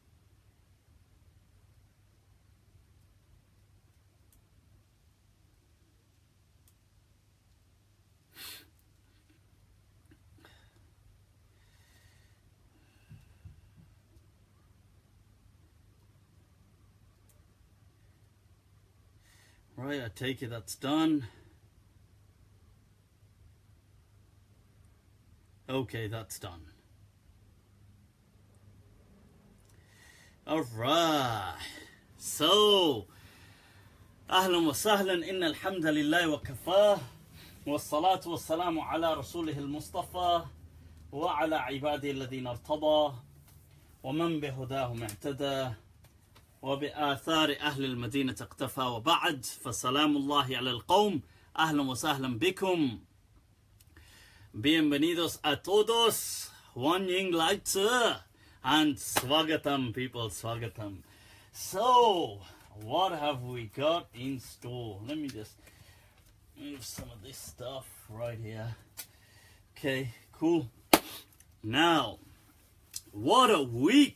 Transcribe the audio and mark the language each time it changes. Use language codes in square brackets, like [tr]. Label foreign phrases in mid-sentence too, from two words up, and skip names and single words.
[en] Right, I take it that's done. Okay, that's done. Alright, so [ar] أهلا وسهلا إن الحمد لله وكفاه والصلاة والسلام على رسوله المصطفى وعلى عباده الذين ارتضى ومن بهداهم اعتدى وبآثار أهل المدينة اقتفى وبعد فسلام الله على القوم. أهلا وسهلا بكم. [es] Bienvenidos a todos. One Ying Leitzer. [en] And swagatam, people, swagatam. So, what have we got in store? Let me just move some of this stuff right here. Okay, cool. Now, what a week.